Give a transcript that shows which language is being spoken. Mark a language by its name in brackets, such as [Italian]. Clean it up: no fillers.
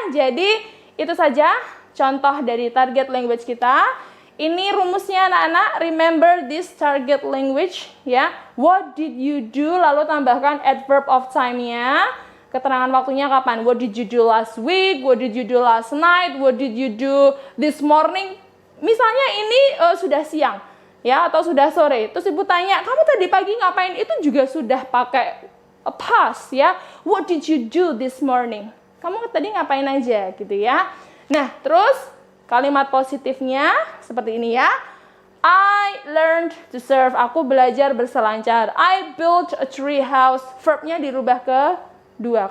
[Indonesian] Jadi itu saja contoh dari target language kita. Ini rumusnya anak-anak. [English] Remember this target language [Indonesian] ya. [English] What did you do? [Indonesian] Lalu tambahkan adverb of time-nya. Keterangan waktunya kapan? [English] What did you do last week? What did you do last night? What did you do this morning? [Indonesian] Misalnya ini sudah siang, ya, atau sudah sore. Terus ibu tanya, kamu tadi pagi ngapain? Itu juga sudah pakai past, ya. [English] What did you do this morning? [Indonesian] Kamu tadi ngapain aja, gitu ya. Nah, terus kalimat positifnya seperti ini ya. [English] I learned to surf. [Indonesian] Aku belajar berselancar. [English] I built a tree house. [Indonesian] Verbnya dirubah ke 2.